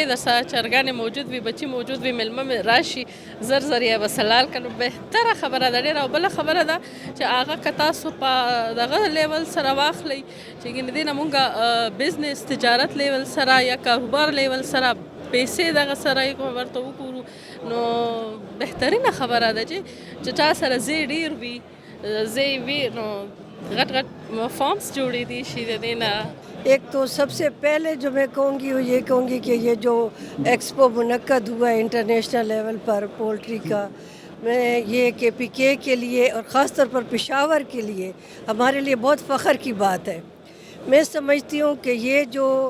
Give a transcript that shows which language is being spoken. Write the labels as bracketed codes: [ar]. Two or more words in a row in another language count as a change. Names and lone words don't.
[ps] د چرګانې موجود وي بچي موجود وي میلمه راشي زر زر یې به سلال کړو بهتره خبره ده ډېره او بله خبره ده چې هغه که تاسو په دغه لیول سره واخلئ چې ګینې دې نه مونږ بزنس تجارت لیول سره یا کاروبار لیول سره پیسې دغه سره یې ورته وګورو نو بهترینه خبره ده چې چا سره ځای ډېر وي ځای وي نو غټ غټ فارمس جوړېدی شي د دې نه [ur] ایک تو سب سے پہلے جو میں کہوں گی وہ یہ کہوں گی کہ یہ جو ایکسپو منعقد ہوا ہے [en] international level [ur] پر پولٹری کا میں یہ کے پی کے لیے اور خاص طور پر پشاور کے لیے ہمارے لیے بہت فخر کی بات ہے میں سمجھتی ہوں کہ یہ جو